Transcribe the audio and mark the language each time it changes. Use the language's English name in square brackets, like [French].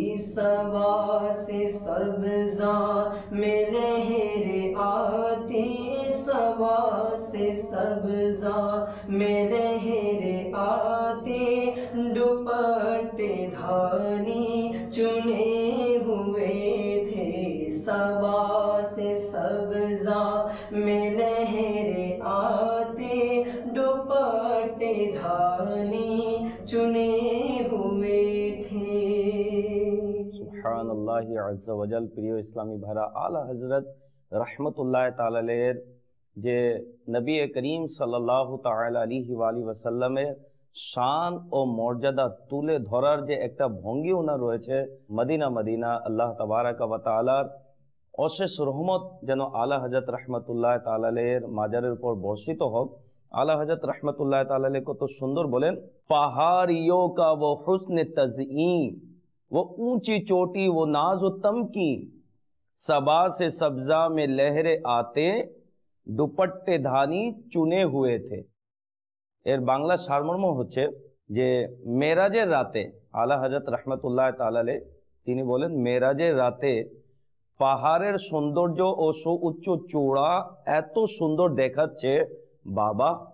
[Hindi] सबा से सब्ज़ा में लहरे आती, सबा से सब्ज़ा में लहरे आते, दुपट्टे धानी चुने हुए थे। सबा से सब्ज़ा में लहरे आते, दुपट्टे धानी चुने हुए थे। [Arabic] সুবহানাল্লাহি আযজা ওয়াজাল। [Bangla] প্রিয় ইসলামী ভাইরা, আলা হযরত রাহমাতুল্লাহ তাআলা আলাইহির যে নবী করিম সাল্লাল্লাহু তাআলা আলাইহি ওয়া আলিহি ওয়াসাল্লামের শান ও মর্যাদা তুলে ধরার যে একটা ভঙ্গি ওনার রয়েছে, মদিনা মদিনা আল্লাহ তাবারাকা ওয়া তাআলার অশেষ রহমত যেন আলা হযরত রাহমাতুল্লাহ তাআলা আলাইহির মাজারের উপর বর্ষিত হোক। আলা হযরত রাহমাতুল্লাহ তাআলা আলাইহি কত সুন্দর বলেন, [Hindi] পাহাড়িयों का वो हुस्न तज़ईन, वो ऊंची चोटी, वो नाज़ो तमकी, सबा से सब्जा में लहरे आते, दुपट्टे धानी चुने हुए थे। [Bangla] এর বাংলা সারমর্ম হচ্ছে যে মেরাজের রাতে আলা হযরত রাহমাতুল্লাহ তাআলা আলাইহি তিনি বলেন, মেরাজের রাতে পাহাড়ের সৌন্দর্য ও সুউচ্চ চূড়া এত সুন্দর দেখাচ্ছে, বাবা